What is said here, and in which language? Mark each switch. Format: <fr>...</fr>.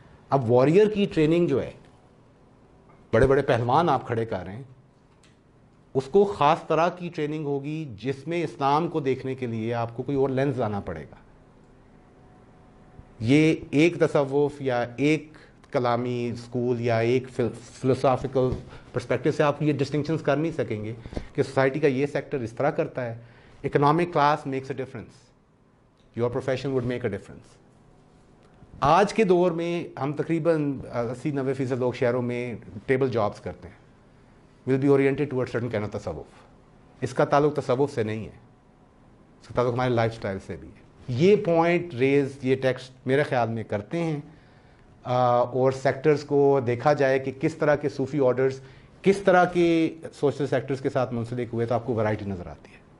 <ur>اب وارئر کی ٹریننگ جو ہے, بڑے بڑے پہلوان آپ کھڑے کر رہے ہیں, اس کو خاص طرح کی ٹریننگ ہوگی جس میں اسلام کو دیکھنے کے لیے آپ کو کوئی اور لینز لانا پڑے گا. یہ ایک تصوف یا ایک کلامی اسکول یا ایک فلسافیکل پرسپیکٹو سے آپ یہ ڈسٹنکشنز کر نہیں سکیں گے کہ سوسائٹی کا یہ سیکٹر اس طرح کرتا ہے.</ur> <en>Economic class makes a difference, your profession would make a difference.</en> <ur>آج کے دور میں ہم تقریباً 80-90% لوگ شہروں میں ٹیبل جابس کرتے ہیں,</ur> <en>Will be oriented toward certain kind of تصوف.</en> <ur>اس کا تعلق تصوف سے نہیں ہے, اس کا تعلق ہمارے لائف سٹائل سے بھی ہے. یہ پوائنٹ ریز یہ ٹیکسٹ میرے خیال میں کرتے ہیں, اور سیکٹرز کو دیکھا جائے کہ کس طرح کے صوفی آرڈرز کس طرح کے سوشل سیکٹرز کے ساتھ منسلک ہوئے, تو آپ کو ورائٹی نظر آتی ہے.</ur>